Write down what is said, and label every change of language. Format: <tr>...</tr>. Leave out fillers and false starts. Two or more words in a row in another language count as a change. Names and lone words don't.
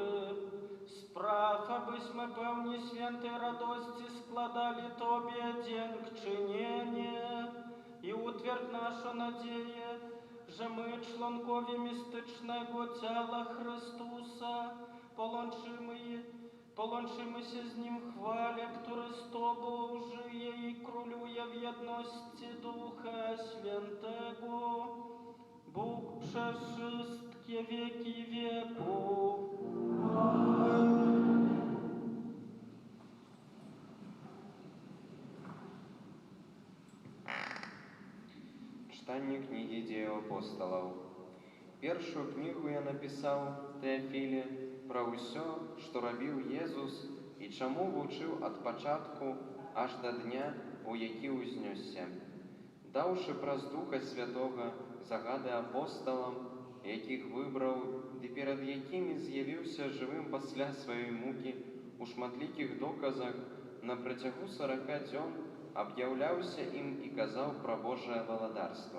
<pl>Spraw, abyśmy pełni świętej radości składali Tobie dziękczynienie i utwierdź naszą nadzieję, że my, członkowie mistycznego ciała Chrystusa, połączymy się z Nim w chwale, który z Tobą żyje i króluje w jedności Ducha Świętego, Bóg przez wszystkie wieki wieków. Amen.</pl> <be>Читання книги Дзеяў апосталаў. Першую кнігу я напісаў Тэафіле пра ўсё, што рабіў Езус і чаму вучыў ад пачатку аж да дня, у які ўзнёсся, даўшы праз Духа Святога загады апосталам, якіх выбраў, ды перад якімі з'явіўся жывым пасля сваёй мукі у шматлікіх доказах на працягу 40 дзён, аб'яўляўся ім і казаў пра Божае валадарства.</be>